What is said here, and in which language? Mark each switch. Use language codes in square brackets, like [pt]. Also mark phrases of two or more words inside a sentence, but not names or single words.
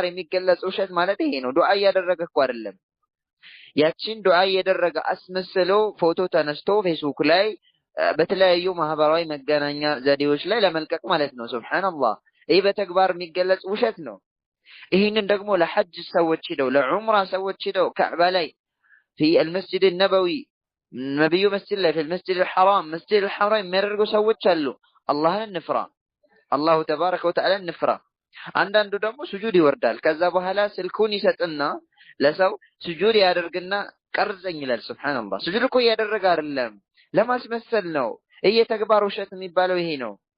[am] የሚገለጽ ውሸት ማለት ይሄ ነው። ዱዓ እያደረገ እኮ አይደለም። ያቺን ዱዓ እያደረገ አስመስሎ ፎቶ ተነስቶ ፌስቡክ ላይ በተለያዩ ማህበራዊ መገናኛ ዘዴዎች ላይ ለመልቀቅ ማለት ነው። ሱብሃንአላህ። ይሄ በተግባር የሚገለጽ ውሸት ነው። ይሄንን ደግሞ ለሐጅ ሰዎች ሄደው ለዑምራ ሰዎች ሄደው ካዕባ ላይ [ar] في المسجد النبوي [am] ነብዩ መስጂድ ላይ [ar] في المسجد الحرام مسجد الحرام [am] የሚያደርጉ ሰዎች አሉ። አላህን እንፍራ፣ [ar] الله تبارك وتعالى [am] እንፍራ። አንዳንዱ ደግሞ ስጁድ ይወርዳል። ከዛ በኋላ ስልኩን ይሰጥና ለሰው ስጁድ ያደርግና ቀርጸኝ ይላል። ሱብሃንአላህ። ስጁድ እኮ ያደረገ አይደለም፣ ለማስመሰል ነው። የተግባር ውሸት የሚባለው ይሄ ነው።